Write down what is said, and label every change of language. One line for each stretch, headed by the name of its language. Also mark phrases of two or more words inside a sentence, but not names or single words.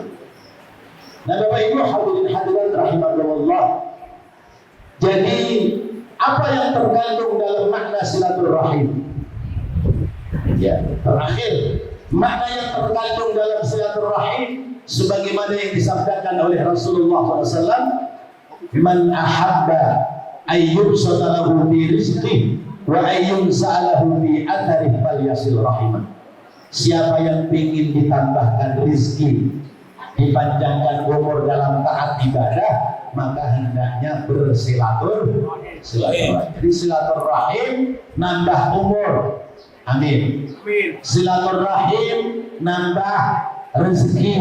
Indonesian: Nah, Bapak Ibu hadirin hadirat rahimakumullah. Jadi apa yang terkandung dalam makna silaturahim? Ya, terakhir, makna yang terkandung dalam silaturahim sebagaimana yang disabdakan oleh Rasulullah SAW,
Arabic: من أحب أن يبسط له في رزقه وأن ينسأ له في أثره فليصل رحمه.
Indonesian: Siapa yang ingin ditambahkan rizki, dipanjangkan umur dalam taat ibadah, maka hendaknya bersilaturahim. Jadi silaturahim nambah umur. Amin. Silaturahim nambah rezeki.